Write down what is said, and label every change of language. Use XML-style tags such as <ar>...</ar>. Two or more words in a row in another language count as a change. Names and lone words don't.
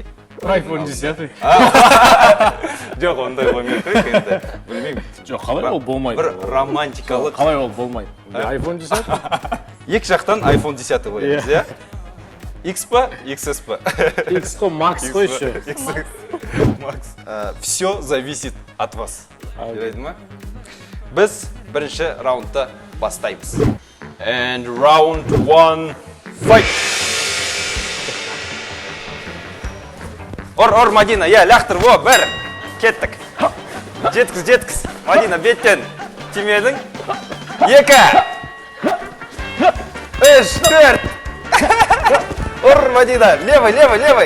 <kk>iPhone 10. Жоқ, ондай қоймай қойық енді. Білмеймін. Жоқ, қалай ол болмайды? Бір романтикалық. Қалай ол болмайды? iPhone 10? Екі жақтан iPhone 10 қойымыз, иә? X па, XS па? X қой, Max қой еще.</kk> <ru>Макс. Все зависит от вас.</ru> <kk>Жүреді ма? Біз бірінші раундта бастаймыз.</kk> <en>And round 1, fight!</en> <kk>Ор, Мадина, лақтыр, бір, кеттік. Жеткіз. Мадина, беттен тимедің. 2, 3, 4. Ор, Мадина, левый.</kk>